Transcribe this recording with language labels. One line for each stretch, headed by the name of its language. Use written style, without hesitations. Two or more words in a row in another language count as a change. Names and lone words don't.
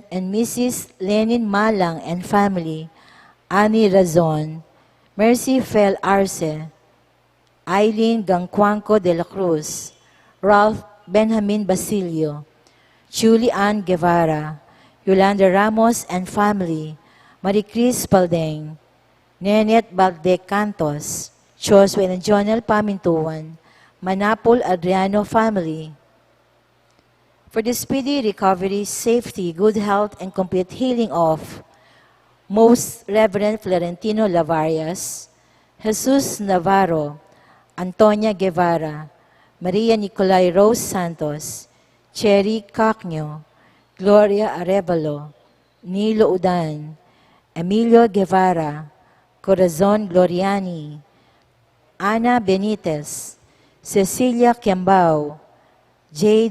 English: and Mrs. Lenin Malang and family, Annie Razon, Mercy Fel Arce, Eileen Gangcuanco de la Cruz, Ralph Benjamin Basilio, Julie Ann Guevara, Yolanda Ramos and family, Maricris Paldeng, Nenet Baldecantos, Josue and Jonel Pamintuan, Manapol Adriano family. For the speedy recovery, safety, good health, and complete healing of Most Reverend Florentino Lavarias, Jesus Navarro, Antonia Guevara, Maria Nicolay Rose Santos, Cherry Cacnio, Gloria Arevalo, Nilo Udan, Emilio Guevara, Corazon Gloriani, Ana Benitez, Cecilia Kiambao, J.